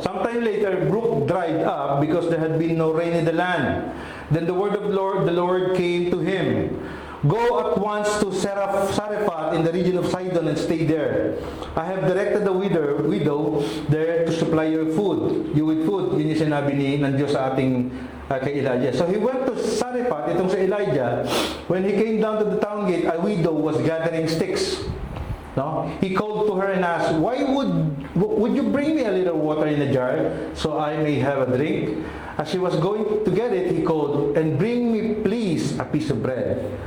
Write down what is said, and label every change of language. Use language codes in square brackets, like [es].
[en] Sometime later, brook dried up because there had been no rain in the land. Then the word of the Lord came to him. Go at once to Sarephat in the region of Sidon and stay there. I have directed the widow there to supply you with food. [tl] Yun yung sinabi ng Diyos sa ating kay Elijah. [en] So he went to Sarephat, [tl] itong si Elijah. [en] When he came down to the town gate, a widow was gathering sticks. No? He called to her and asked, "Why would you bring me a little water in a jar so I may have a drink?" As she was going to get it, he called, "And bring me please a piece of bread."